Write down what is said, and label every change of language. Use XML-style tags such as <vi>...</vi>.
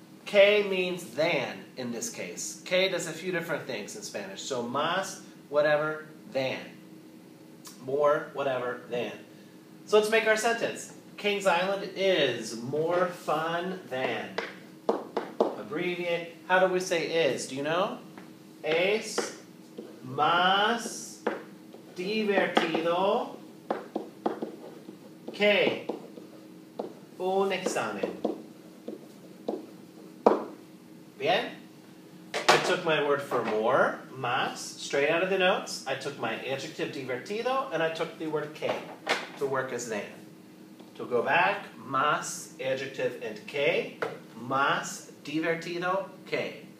<en>Que means than in this case. Que does a few different things in Spanish. So más, whatever, than. More, whatever, than. So let's make our sentence. Kings Island is more fun than. Abbreviate. How do we say is? Do you know?</en> <es>Es más divertido que un examen. Bien?</es> <en>I took my word for more, más, straight out of the notes. I took my adjective divertido, and I took the word que to work as than. To go back, más, adjective, and que,</en> <es>más divertido que.</es>